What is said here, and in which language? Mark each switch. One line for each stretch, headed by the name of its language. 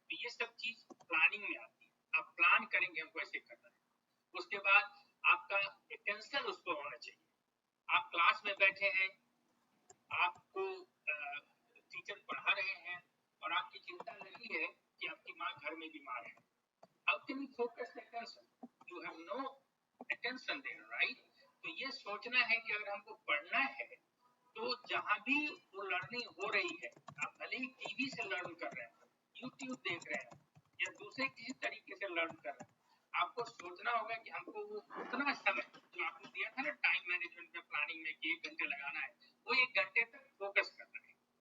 Hindi: तो ये सब चीज प्लानिंग में आती है. आप प्लान करेंगे हमको ऐसे करना है. उसके बाद आपका अटेंशन उसको होना चाहिए. आप क्लास में बैठे हैं, आपको टीचर पढ़ा रहे हैं और आपकी चिंता लगी है कि आपकी माँ घर में बीमार है.
English: How can you focus attention? You have no attention there, right?
Hindi: तो ये सोचना है कि अगर हमको पढ़ना है तो जहाँ भी वो लर्निंग हो रही है, आप भले ही टीवी से लर्न कर रहे हैं, यूट्यूब देख रहे हैं या दूसरे किसी तरीके से लर्न कर रहे हैं, आपको सोचना होगा कि हमको वो उतना समय जो आपने दिया था ना टाइम मैनेजमेंट में, प्लानिंग में कि 1 घंटे लगाना है, वो 1 घंटे तक फोकस करना है.